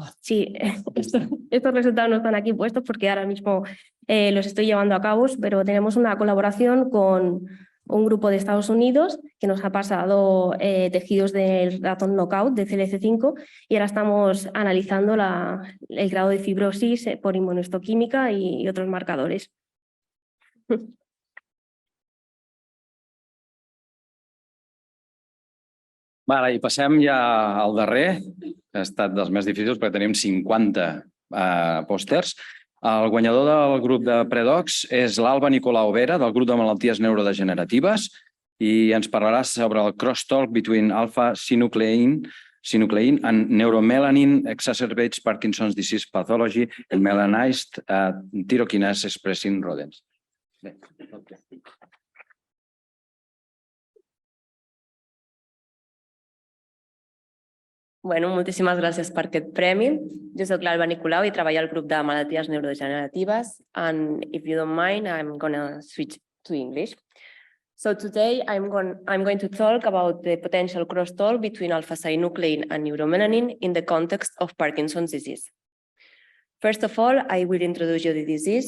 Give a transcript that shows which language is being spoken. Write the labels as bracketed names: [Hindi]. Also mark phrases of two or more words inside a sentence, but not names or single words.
[Spanish] Sí, estos resultados no están aquí puestos porque ahora mismo los estoy llevando a cabo, pero tenemos una colaboración con un grupo de Estados Unidos que nos ha pasado tejidos del ratón knockout de CLC5 y ahora estamos analizando el grado de fibrosis por inmunohistoquímica y otros marcadores. [Catalan] Vale, i passem ja al darrer, que ha estat dels més difícils perquè tenim 50 pòsters. El guanyador del grup de Predocs és l'Alba Nicolau Vera, del grup de malalties neurodegeneratives, i ens parlarà sobre el [English] crosstalk between alpha-synuclein and neuromelanin exacerbates Parkinson's disease pathology and melanized tyrokinase expressing rodents. [Catalan] Bé, okay. Bueno, moltíssimes gràcies per aquest premi. Jo soc l'Alba Nicolau i treballo al grup de malalties neurodegeneratives. [English] And if you don't mind, I'm going to switch to English. So today I'm going to talk about the potential crosstalk between alpha-synuclein and neuromelanin in the context of Parkinson's disease. First of all, I will introduce you the disease.